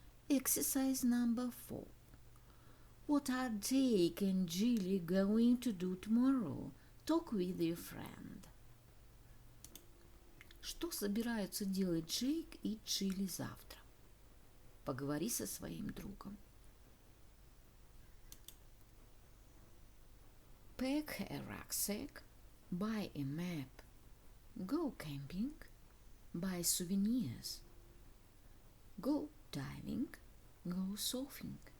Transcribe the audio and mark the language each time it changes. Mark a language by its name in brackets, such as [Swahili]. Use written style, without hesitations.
[English] Exercise number 4. What are Jake and Jilly going to do tomorrow? Talk with your friend. [Russian] Что собираются делать Джейк и Джилли завтра? Поговори со своим другом. [English] Pack a rucksack, buy a map, go camping, buy souvenirs, go diving, go surfing.